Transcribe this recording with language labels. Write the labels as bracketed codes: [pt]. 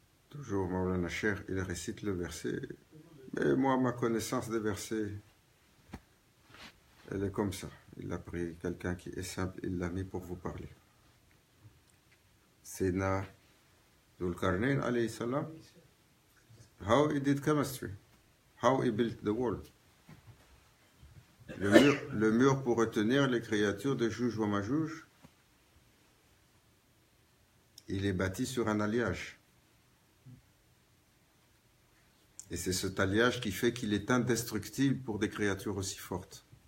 [fr] Toujours Maulana Cheikh, il récite le verset. Mais moi, ma connaissance des versets, elle est comme ça. Il a pris quelqu'un qui est simple, il l'a mis pour vous parler. [en] Sayyidina Dhul Qarnayn alayhi salam, how he did chemistry, how he built the world. [fr] Le mur pour retenir les créatures de Jouj ou Majouj, il est bâti sur un alliage. Et c'est cet alliage qui fait qu'il est indestructible pour des créatures aussi fortes.